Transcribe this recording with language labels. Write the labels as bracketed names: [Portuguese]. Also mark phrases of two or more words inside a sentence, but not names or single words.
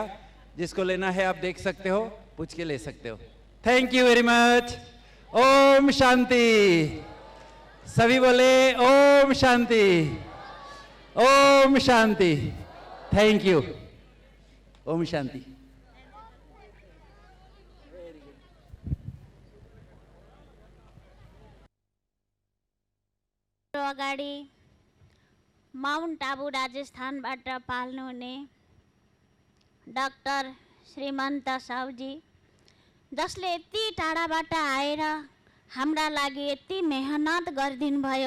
[Hindi] जिसको लेना है आप देख सकते हो, पूछ के ले सकते हो। [English] Thank you very much. [Hindi] ओम शांति। सभी बोले ओम शांति, ओम शांति। [English] Thank you. [Hindi] ओम शांति। [Nepali] अगाडि माउन्ट आबु राजस्थानबाट पाल्नुहुने डाक्टर श्रीमन्त साउजी, जसले यति टाढाबाट आएर हाम्रा लागि यति मेहनत गरिदिनु भयो।